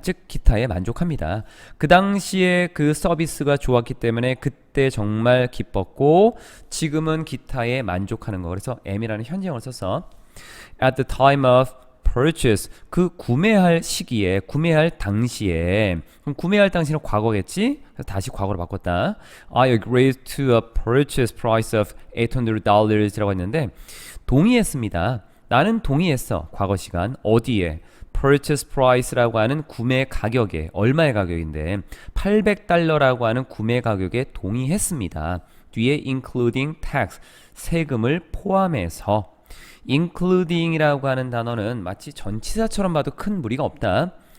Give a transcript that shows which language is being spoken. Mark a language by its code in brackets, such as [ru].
[ko] 즉 기타에 만족합니다. 그 당시에 그 서비스가 좋았기 때문에 그때 정말 기뻤고 지금은 기타에 만족하는 거. 그래서 am이라는 현재형을 써서 [en] at the time of purchase [ko] 그 구매할 시기에 구매할 당시에 그럼 구매할 당시는 과거겠지? 그래서 다시 과거로 바꿨다. [en] I agreed to a purchase price of $800 [ko] 라고 했는데 동의했습니다. 나는 동의했어. 과거 시간 어디에? [en] purchase price [ko] 라고 하는 구매 가격에 얼마의 가격인데 $800라고 하는 구매 가격에 동의했습니다. 뒤에 [en] including tax [ko] 세금을 포함해서 including이라고 하는 단어는 마치 전치사처럼 봐도 큰 무리가 없다.